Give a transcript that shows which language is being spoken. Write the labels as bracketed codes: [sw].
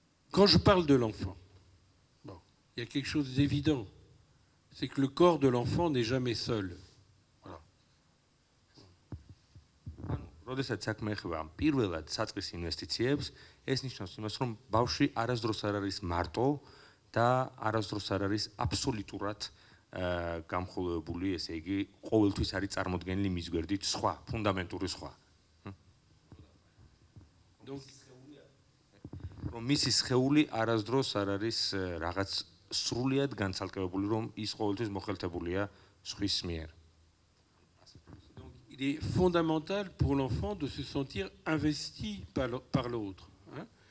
[fr] Quand je parle de l'enfant, bon, il y a quelque chose d'évident. C'est que le corps de l'enfant n'est jamais seul. Voilà. [ka] როდესაც საქმე ეხება პირველად საწყის ინვესტიციებს, ეს ნიშნავს იმას, რომ ბავშვი არასდროს არ არის მარტო და არასდროს არ არის აბსოლუტურად გამხოლოებული, ესე იგი, ყოველთვის არის წარმოდგენილი მის გვერდით სხვა, ფუნდამენტური სხვა. რომ მისი სხეული არასდროს არ არის რაღაც სრულიად განცალკევებული, რომ ის ყოველთვის მოხელთებულია სხვის მიერ. [fr] Il est fondamental pour l'enfant de se sentir investi par l'autre. Hein.